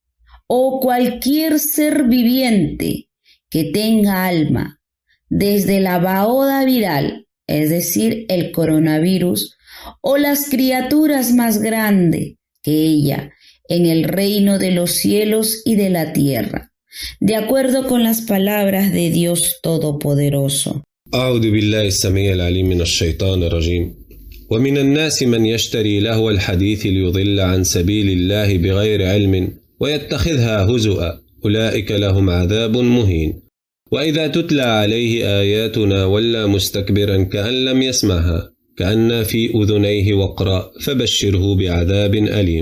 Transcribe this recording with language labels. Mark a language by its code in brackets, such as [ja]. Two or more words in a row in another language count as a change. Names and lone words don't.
[es] o cualquier ser viviente que tenga alma, desde la baoda viral, es decir, el coronavirus, o las criaturas más grandes que ella, en el reino de los cielos y de la tierra, de acuerdo con las palabras de Dios Todopoderoso. [ar] أعوذ بالله السميع العليم من الشيطان الرجيم. ومن الناس من يشتري لهو الحديث ليضل عن سبيل الله بغير علم ويتخذها هزؤا أولئك لهم عذاب مهين. وإذا تتلى عليه آياتنا ولى مستكبرا كأن لم يسمعها كأن في أذنيه وقرا فبشره بعذاب أليم.